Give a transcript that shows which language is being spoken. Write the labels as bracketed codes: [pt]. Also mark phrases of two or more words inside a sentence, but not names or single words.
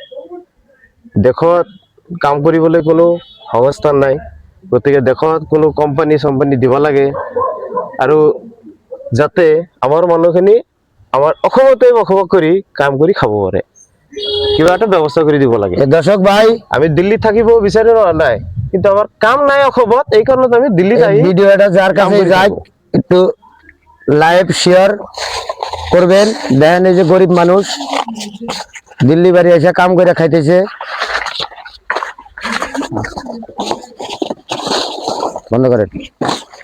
[as] দেশত কাম কৰিবলৈ কোনো সংস্থান নাই, গতিকে দেশত কোনো কোম্পানী দিব লাগে, আৰু যাতে আমাৰ মানুহখিনি আমাৰ অসমতে বসবাস কৰি কাম কৰি খাব পাৰে, কিবা এটা ব্যৱস্থা কৰি দিব লাগে। [bn] দর্শক ভাই, [as] আমি দিল্লীত থাকিব বিচাৰি নাই, কিন্তু [bn] আমার কাম নাই অসমত, এই কারণে [as] আমি দিল্লীত আহি [bn] ভিডিওটা যার কাছে যায় একটু [en] live share [bn] করবেন। দেখেন এই যে গরিব মানুষ দিল্লি বাড়ি এসে কাম করে খাইতেছে। বন্ধ করেন।